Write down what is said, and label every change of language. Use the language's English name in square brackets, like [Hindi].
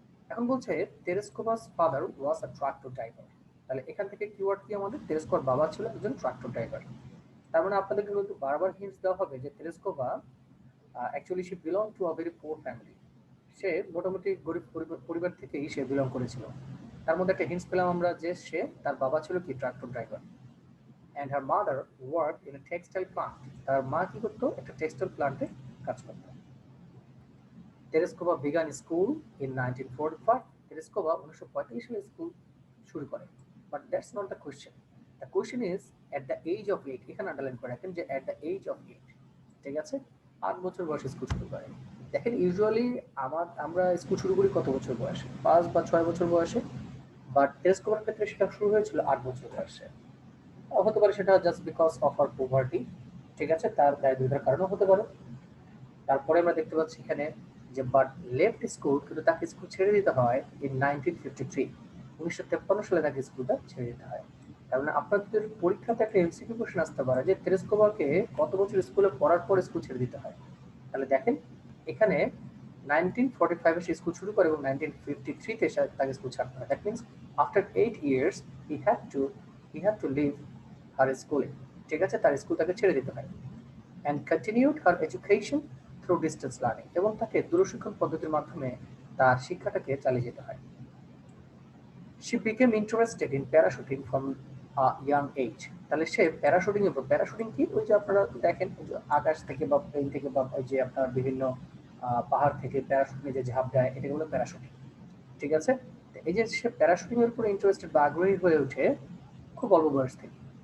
[Bangla] এখন বলছে [English] Tereshkova's father was a tractor driver. [Bangla] তাহলে এখান থেকে কিওয়ার্ড কি, আমাদের তেরেস্কোভার বাবা ছিল একজন ট্রাক্টর ড্রাইভার। তার মানে আপনাদেরকে কিন্তু বারবার হিন্টস দেওয়া হবে যে Tereshkova actually say [English] Belong to a very poor family. [Bangla] সে মোটামুটি গরিব পরিবার থেকেই সে বিলং করেছিল। তার মধ্যে একটা হিন্টস পেলাম আমরা যে সে, তার বাবা ছিল কি tractor driver. [English] and her mother worked in a textile plant. [Bangla] তার মা কি করতো? একটা টেক্সটাইল প্লান্টে কাজ করতো। Tereshkova [English] began school in 1945. [Bangla] Tereshkova 1945 সালে স্কুল শুরু করে। [English] But that's not the question. The question is at the age of 8. [Bangla] এখানে আন্ডারলাইন করে রাখেন যে [English] at the age of 8, [Bangla] ঠিক আছে, 8 বছর বয়সে স্কুল শুরু করে। দেখেন ইউজুয়ালি আমরা স্কুল শুরু করি কত বছর বয়সে? 5 বা 6 বছর বয়সে। বাট তেরেস্কোভার ক্ষেত্রে সেটা শুরু হয়েছিল 8 বছর বয়সে। হতে পারে সেটা [English] just because of her poverty, [Bangla] ঠিক আছে, তার দায় দুইটার কারণও হতে পারে। তারপরে আমরা দেখতে পাচ্ছি এখানে যে বাট লেফট স্কুল, কিন্তু তাকে স্কুল ছেড়ে দিতে হয় ইন 1953। 1953 সালে তাকে স্কুলটা ছেড়ে দিতে হয়। তার মানে আপনাদের পরীক্ষাতে একটা এমসিকিউ কোশ্চেন আসতে পারে যে তেরেস্কোভাকে কত বছর স্কুলে পড়ার পর স্কুল ছেড়ে দিতে হয়। তাহলে দেখেন এখানে 1945 সে স্কুল শুরু করে এবং 1953 তাকে স্কুল ছাড়তে হয়। [English] that means after 8 years he had to leave her schooling, [Bangla] ঠিক আছে, তার স্কুল তাকে ছেড়ে দিতে হয়। [English] and continued her education through distance learning, [Bangla] এবং তাকে দূরশিক্ষণ পদ্ধতির মাধ্যমে তার শিক্ষাটাকে চালিয়ে যেতে হয়। [English] She became interested in parachuting from a young age. [Bangla] তাহলে সে প্যারাশুটিং এর উপর, প্যারাশুটিং কি? ওই যে আপনারা দেখেন আকাশ থেকে বা প্লেন থেকে বা ওই যে আপনার বিভিন্ন পাহাড় থেকে প্যারাশুট নিয়ে যে ঝাঁপ দেয়, এটাকে বলে প্যারাশুটিং, ঠিক আছে। এই যে সে প্যারাশুটিং এর উপর ইন্টারেস্টেড বা আগ্রহী হয়ে ওঠে খুব অল্প বয়স থেকে।